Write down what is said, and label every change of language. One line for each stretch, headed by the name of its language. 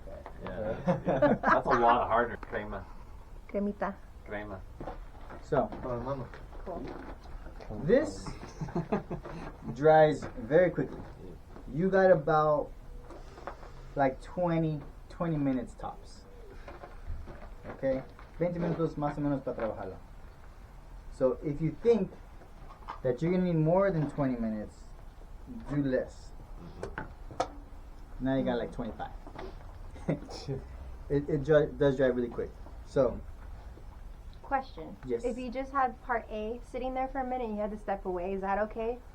English: okay. Yeah. That's a lot of harder. Crema.
Spanish: Cremita. Crema.
English: So Cool. this dries very quickly. You got about like 20 minutes tops. Okay?
Spanish: 20 minutos más o menos para trabajarlo.
English: So if you think that you're gonna need more than 20 minutes, do less. Now you got like 25. it does dry really quick. So Question. Yes. If you just had part A sitting there for a minute and you had to step away, is that okay?